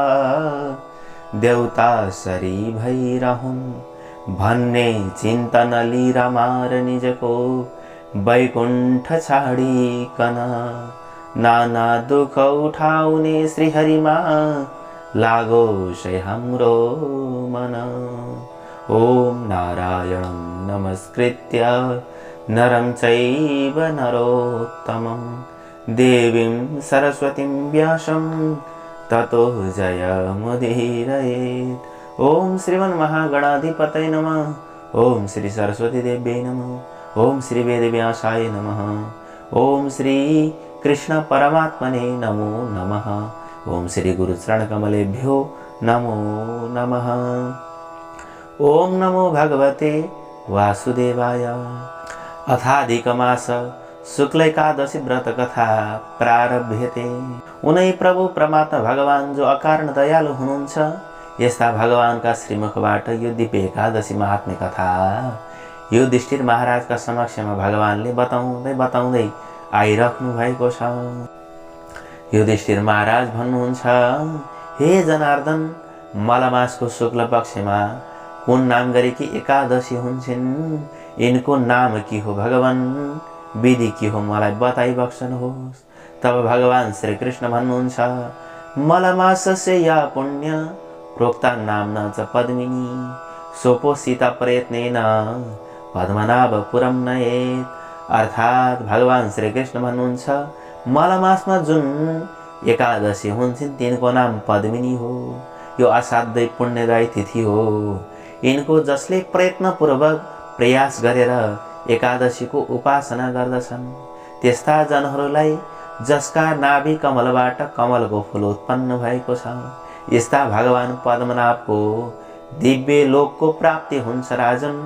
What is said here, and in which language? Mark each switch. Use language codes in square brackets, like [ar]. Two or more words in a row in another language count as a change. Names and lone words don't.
[ne] देउता सरी भइरहुन् भन्ने चिन्तन लिरमार निजको वैकुण्ठ छाडिकन नाना दुख उठाउने श्रीहरिमा लागोस् हाम्रो मन। [sa] ओम नारायणं नमस्कृत्य नरं चैव नरोत्तमं देवीं सरस्वतीं व्यासं ततो जयमुदीरयेत्। ओम श्रीमन्महागणाधिपतये नमः। ओम श्री सरस्वती देव्यै नमः। ओम श्री वेदव्यासाय नमः। ओम श्री कृष्ण परमात्मने नमो नमः। ओम श्री गुरुचरणकमलेभ्यो नमो नमः। ओम नमो भगवते वासुदेवाय। अथाधिकमास शुक्ल एकादशी व्रत कथा प्रारभ्यते। [ne] उनै प्रभु परमात्मा भगवान जो अकारण दयालु हुनुहुन्छ, यस्ता भगवानका श्रीमुखबाट यो दिव्य एकादशी महात्म्य कथा युधिष्ठिर महाराजका समक्षमा भगवानले बताउँदै आइराख्नु भएको छ। युधिष्ठिर महाराज भन्नुहुन्छ, हे जनार्दन, मलमासको शुक्ल पक्षमा कुन नाम गरेकी एकादशी हुन्छन्? इनको नाम के हो भगवान? विधि के हो मलाई बताइ बक्सनुहोस्। तब भगवान श्री कृष्ण भन्नुहुन्छ, [sa] मलमासस्य या पुण्य प्रोक्ता नाम्ना च पद्मिनी सोपोषिता प्रयत्नेन पद्मनाभपुरम नयेत्। [ne] अर्थात भगवान श्री कृष्ण भन्नुहुन्छ, मलमासमा जुन एकादशी हुन्छन् तिनको नाम पद्मिनी हो। यो असाध्यै पुण्यदायी तिथि हो। यिनको जसले प्रयत्नपूर्वक प्रयास गरेर एकादशीको उपासना गर्दछन्, त्यस्ता जनहरूलाई जसका नाभि कमलबाट कमलको फूल उत्पन्न भएको छ, यस्ता भगवान पद्मनाभको दिव्य लोकको प्राप्ति हुन्छ राजन।